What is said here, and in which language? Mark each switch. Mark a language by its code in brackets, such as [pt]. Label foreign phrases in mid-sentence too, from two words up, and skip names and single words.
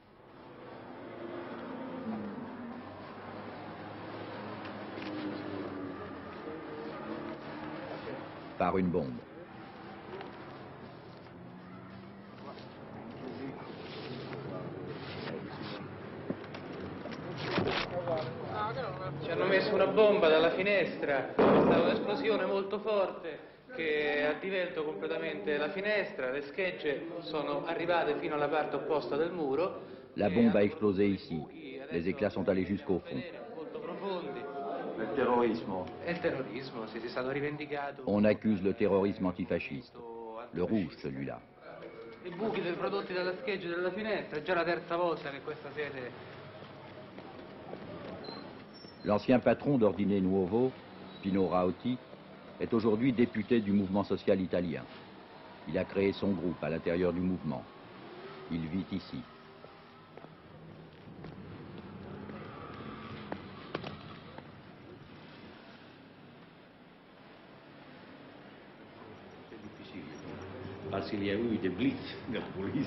[fr] Par une bombe. [it] Ci hanno messo una bomba dalla finestra, è stata un'esplosione molto forte che ha divelto completamente la finestra, le schegge sono arrivate fino alla parte opposta del muro. [fr] La bombe a explosé ici. Les éclats sont allés jusqu'au fond. [it] Molto profondi. Il terrorismo. E il terrorismo, si è stato rivendicato. [fr] On accuse le terrorisme antifasciste. Le rouge, celui-là. [it] I buchi prodotti dalla scheggia della finestra, è già la terza volta che questa sede. [fr] L'ancien patron d'Ordine Nuovo, Pino Rauti, est aujourd'hui député du mouvement social italien. Il a créé son groupe à l'intérieur du mouvement. Il vit ici. Parce qu'il y a eu des blitz de la police.